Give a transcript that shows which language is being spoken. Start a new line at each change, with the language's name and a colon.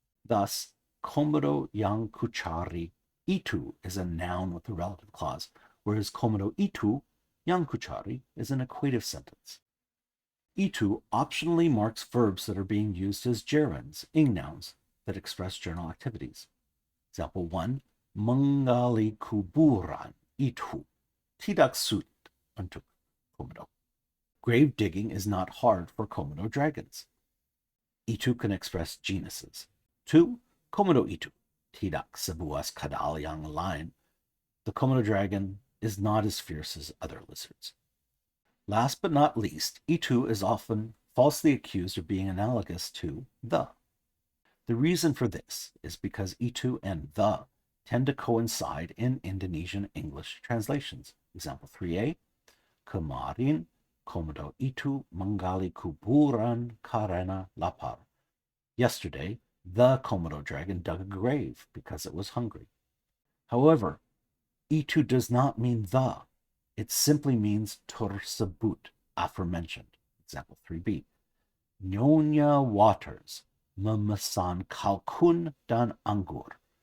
English: Thus,
Indonesian: Komodo yang kucari itu
English: is a noun with a relative clause, whereas
Indonesian: Komodo itu yang kucari
English: is an equative sentence. Itu optionally marks verbs that are being used as gerunds, ing nouns, that express general activities.
Indonesian: Example 1, menggali kuburan itu tidak sulit untuk Komodo.
English: Grave digging is not hard for Komodo dragons. Itu can express genuses.
Indonesian: 2, Komodo itu tidak sebuah kadal yang lain.
English: The Komodo dragon is not as fierce as other lizards. Last but not least, itu is often falsely accused of being analogous to the. The reason for this is because itu and the tend to coincide in Indonesian English translations.
Indonesian: Example 3a, kemarin Komodo itu menggali kuburan karena lapar.
English: Yesterday, the Komodo dragon dug a grave because it was hungry. However, itu does not mean the. It simply means tersebut, aforementioned.
Indonesian: Example 3b. Nyonya Waters memesan kalkun dan anggur.